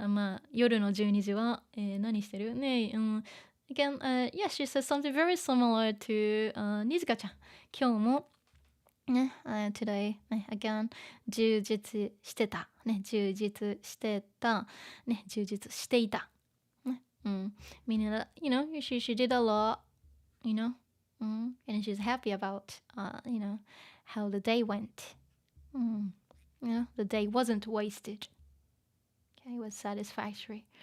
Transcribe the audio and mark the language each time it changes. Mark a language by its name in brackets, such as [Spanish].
[Japanese] まあ、夜の12時は、何してるね。 [English] Again, yeah, she says something very similar to Nijika-chan. [Japanese] 今日もね、 [English] today, [Japanese] ね、 [English] again, [Japanese] 充実してた。ね、充実してた。ね、充実していた。 [English] ね、meaning that, you know, she did a lot, you know, and she's happy about, you know, how the day went. You know, the day wasn't wasted. Okay, it was satisfactory.